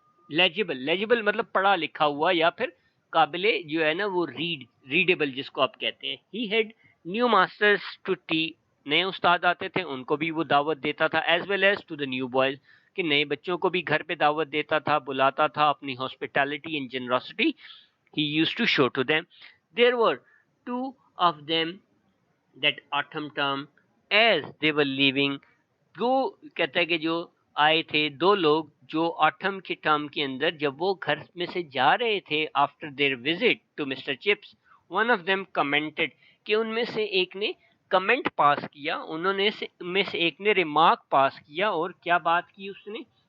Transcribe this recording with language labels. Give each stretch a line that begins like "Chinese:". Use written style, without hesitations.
Urdu: لیجیبل مطلب پڑھا لکھا ہوا, یا پھر قابل جو ہے نا وہ ریڈیبل جس کو آپ کہتے ہیں.
English: he had new masters to tea,
Urdu: نئے استاد آتے تھے ان کو بھی وہ دعوت دیتا تھا,
English: as well as to the new boys,
Urdu: کہ نئے بچوں کو بھی گھر پہ دعوت دیتا تھا, بلاتا تھا.
English: اپنی hospitality and generosity he used to show to them. There were two of them that autumn term, as they were leaving,
Urdu: وہ کہتا ہے کہ جو آئے تھے دو لوگ جو آٹم کے ٹرم کے اندر, جب وہ گھر میں سے جا رہے تھے,
English: after their visit to Mr Chips, one of them commented,
Urdu: کہ ان میں سے ایک نے کمنٹ پاس کیا, انہوں نے میں سے ایک نے ریمارک پاس کیا, اور کیا بات کی اس نے,